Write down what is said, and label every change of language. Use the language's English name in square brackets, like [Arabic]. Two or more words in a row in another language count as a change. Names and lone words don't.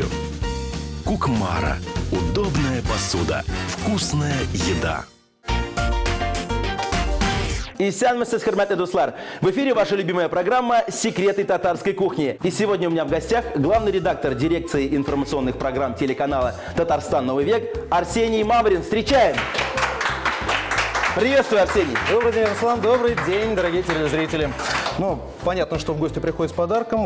[Russian] Кукмара – удобная посуда, вкусная еда. [Tatar] Исянмысыз, хөрмәтле дуслар! [Russian] В эфире ваша любимая программа «Секреты татарской кухни». И сегодня у меня в гостях главный редактор дирекции информационных программ телеканала «Татарстан. Новый век» Арсений Маврин. Встречаем! Приветствую, Арсений! Добрый день, Руслан. Добрый день, дорогие телезрители. Ну, понятно, что в гости приходят с подарком.